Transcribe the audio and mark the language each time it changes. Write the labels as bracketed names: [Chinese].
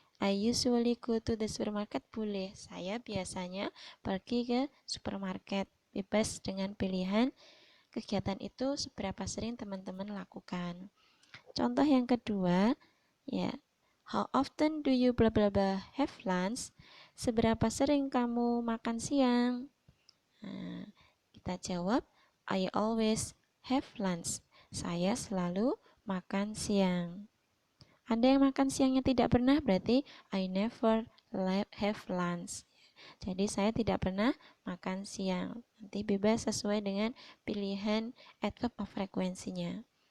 [English] I usually go to the supermarket, boleh. [Indonesian] Saya biasanya pergi ke supermarket. Bebas dengan pilihan kegiatan itu seberapa sering teman-teman lakukan. Contoh yang kedua, ya. [English] How often do you bla bla bla have lunch? [Indonesian] Seberapa sering kamu makan siang? Nah, kita jawab, [English] I always have lunch. [Indonesian] Saya selalu makan siang. Ada yang makan siangnya tidak pernah, berarti [English] I never have lunch. [Indonesian] Jadi saya tidak pernah makan siang. Nanti bebas sesuai dengan pilihan adverb of frekuensinya.